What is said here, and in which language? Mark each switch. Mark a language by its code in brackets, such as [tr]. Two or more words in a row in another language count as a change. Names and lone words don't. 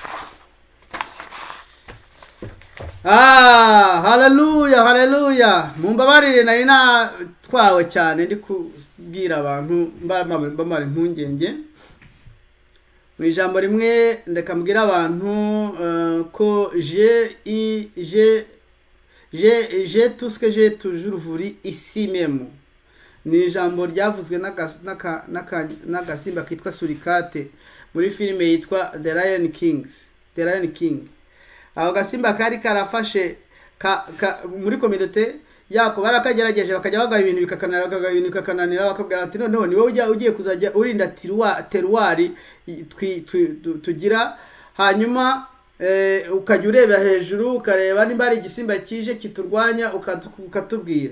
[rw] Haleluya. Mumbabarire nari natwawe cyane ndi kubwira abantu bamara impungenge. Mu ijambo rimwe ndeka mbwira abantu ko [fr] j'ai tout ce que j'ai toujours voulu ici même. [rw] Ni ijambo ryavuzwe n'agasimba kitwa Surikate muri filime yitwa The Lion King. Aho gasimba kari karafashe muri community yako barakagerageje bakajya bagaha ibintu bikakananira bakabwira ati noneho ni wowe ugiye kuzajya urinda teruwari tugira, hanyuma ukajya ureba hejuru ukareba nimba ari igisimba kije kiturwanya ukatubwira.